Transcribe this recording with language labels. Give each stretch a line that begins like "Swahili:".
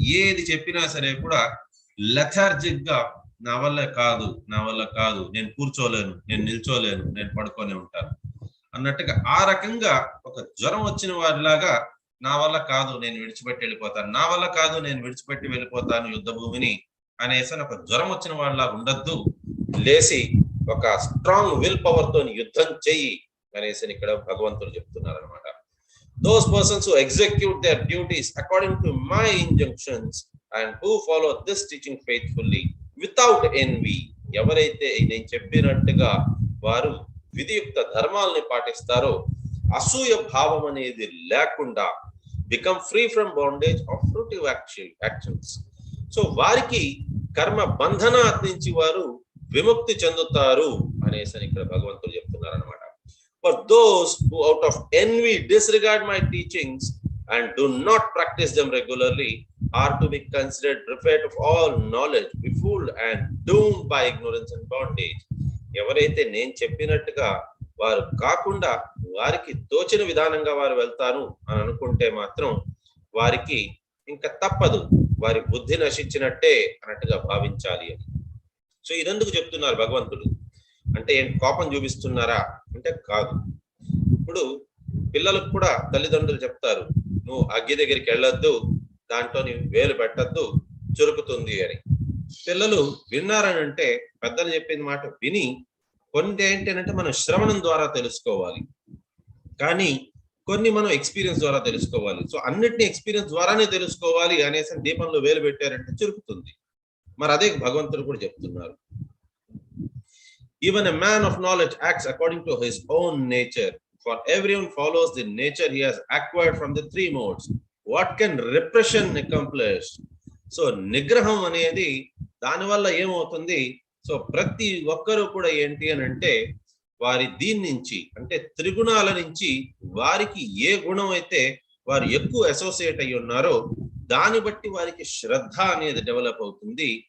Telugu: ఏది చెప్పినా సరే కూడా లెథార్జిక్ గా నా వల్ల కాదు, నేను కూర్చోలేను, నేను నిల్చోలేను, నేను పడుకొని ఉంటాను అన్నట్టుగా ఆ రకంగా ఒక జ్వరం వచ్చిన వారిలాగా నా వల్ల కాదు నేను విడిచిపెట్టి వెళ్ళిపోతాను, నా వల్ల కాదు నేను విడిచిపెట్టి వెళ్ళిపోతాను యుద్ధ భూమిని అనేసి ఒక జ్వరం వచ్చిన వాళ్ళలా ఉండద్దు. లేసి ఒక స్ట్రాంగ్ విల్ పవర్ తోని యుద్ధం చెయ్యి అనేసి ఇక్కడ భగవంతుడు చెప్తున్నారు అనమాట.
English: Those persons who execute their duties according to my injunctions and who follow this teaching faithfully without envy,
Telugu: ఎవరైతే నేను చెప్పినట్టుగా వారు విధియుక్త ధర్మాలని పాటిస్తారో అసూయ భావం అనేది లేకుండా
English: become free from bondage of fruitive actions.
Telugu: So వారికి కర్మ బంధనాల నుంచి వారు విముక్తి చెందుతారు అనేసి ఇక్కడ భగవంతుడు చెప్తున్నారు అనమాట.
English: For those who out of envy disregard my teachings and do not practice them regularly are to be considered bereft of all knowledge, befooled and doomed by ignorance and bondage.
Telugu: ఎవరైతే నేను చెప్పినట్టుగా వారు కాకుండా వారికి తోచిన విధానంగా వారు వెళ్తారు అని అనుకుంటే మాత్రం వారికి ఇంకా తప్పదు, వారి బుద్ధి నశించినట్టే అన్నట్టుగా భావించాలి అని. సో ఇదెందుకు చెప్తున్నారు భగవంతుడు అంటే కోపం చూపిస్తున్నారా అంటే కాదు. ఇప్పుడు పిల్లలకు కూడా తల్లిదండ్రులు చెప్తారు, నువ్వు అగ్గి దగ్గరికి వెళ్ళొద్దు, దాంట్లో నీవు వేలు పెట్టద్దు, చురుకుతుంది అని. పిల్లలు విన్నారని అంటే పెద్దలు చెప్పిన మాట విని కొన్ని ఏంటంటే మనం శ్రవణం ద్వారా తెలుసుకోవాలి, కానీ కొన్ని మనం ఎక్స్పీరియన్స్ ద్వారా తెలుసుకోవాలి. సో అన్నిటిని ఎక్స్పీరియన్స్ ద్వారానే తెలుసుకోవాలి అనేసి దీపంలో వేలు పెట్టారంటే చురుకుతుంది. మరి అదే భగవంతుడు కూడా చెప్తున్నారు,
English: even a man of knowledge acts according to his own nature, for everyone follows the nature he has acquired from the three modes. What can repression accomplish?
Telugu: So నిగ్రహం అనేది దానివల్ల ఏమవుతుంది, సో ప్రతి ఒక్కరూ కూడా ఏంటి అని అంటే వారి దీని నుంచి అంటే త్రిగుణాల నుంచి వారికి ఏ గుణం అయితే వారు ఎక్కువ అసోసియేట్ అయ్యి ఉన్నారో దాన్ని బట్టి వారికి శ్రద్ధ అనేది డెవలప్ అవుతుంది.